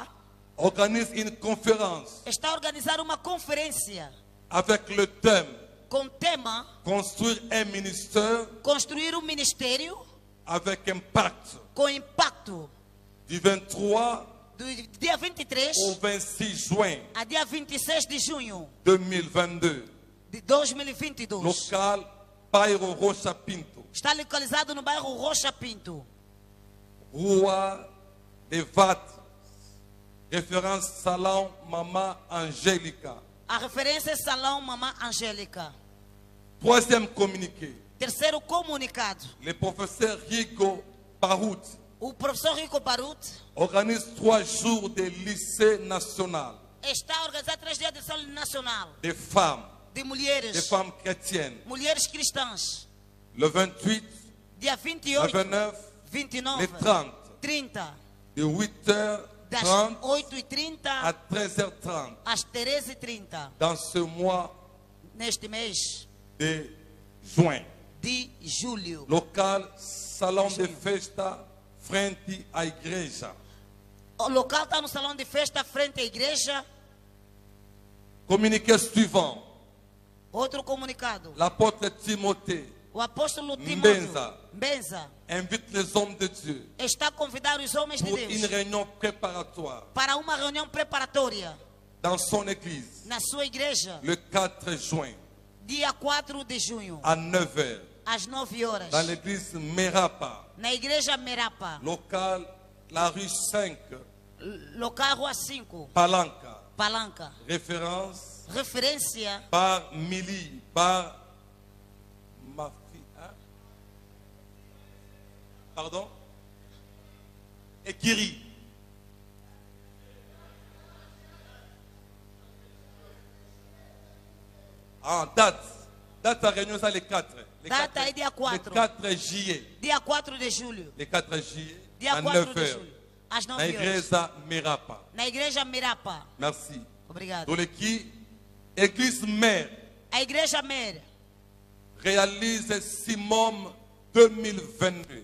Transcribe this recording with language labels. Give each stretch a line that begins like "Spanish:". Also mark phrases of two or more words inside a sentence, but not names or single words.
French: organise une conférence
Portuguese: está a organizar uma conferência
French: avec le thème
Portuguese: com o tema
French: Construire un ministère
Portuguese: Construir um Ministério
French: avec impact
Portuguese: com impacto,
French: du 23
Portuguese: do dia 23
French: au 26 juin
Portuguese: a dia 26 de junho
French: 2022.
Portuguese: de 2022.
French: Local Bairro Rocha Pinto.
Portuguese: Está localizado no bairro Rocha Pinto.
French: Rua de Vat. Référence Salon Maman Angélica.
Portuguese: A referência é Salão Mamã Angélica.
French: Troisième communiqué.
Portuguese: Terceiro comunicado.
French: Le professeur Rigo Barout
Portuguese: O professor Rico Barut
French: organise 3 jours de lycée national
Portuguese: está a organizar 3 dias de ação nacional
French: des femmes
Portuguese: de mulheres,
French: chrétiennes.
Portuguese: mulheres cristãs.
French: Le 28,
Portuguese: Dia
French: le
Portuguese: 28,
French: 29,
Portuguese: 29,
French: le 30.
Portuguese: 30,
French: De 8h30
Portuguese: das
French: à
Portuguese: 8h30
French: 13h30.
Portuguese: às 13h30,
French: Dans ce mois
Portuguese: neste mês
French: de juin.
Portuguese: de julho. Local Salão de Festa frente à igreja. O local está no salão de festa, frente à igreja.
French: Communiqué suivant.
Portuguese: Outro comunicado.
French: L'apôtre Timothée
Portuguese: O O apóstolo
French: Mbenza
Portuguese: Timóteo Mbenza
French: invite les hommes de Dieu
Portuguese: está a convidar os homens de
French: pour une
Portuguese: Deus
French: réunion préparatoire
Portuguese: para uma reunião preparatória
French: dans son église
Portuguese: na sua igreja,
French: le 4 juin
Portuguese: dia 4 de junho,
French: à 9h
Portuguese: às 9 horas,
French: dans l'église Merapa,
Portuguese: na igreja Merapa,
French: local la rue 5,
Portuguese: local Rua 5, Palanca.
French: Référence, referência par Mili, par ma fille. Hein? Pardon? Ekiri. Ah, date. Date à réunion, ça les 4.
Portuguese: Data é dia 4.
French: Le 4 juillet.
Portuguese: Dia 4 de julho.
French: Le 4 juillet.
Portuguese: Dia
French: à
Portuguese: 4
French: 9
Portuguese: de
French: heures.
Portuguese: julho. Às 9 Na horas. igreja Merapa. Na igreja Merapa.
French: Merci.
Portuguese: Obrigado.
French: Donc, l'équipe, église mère,
Portuguese: A igreja Mer
French: réalise Simom 2022.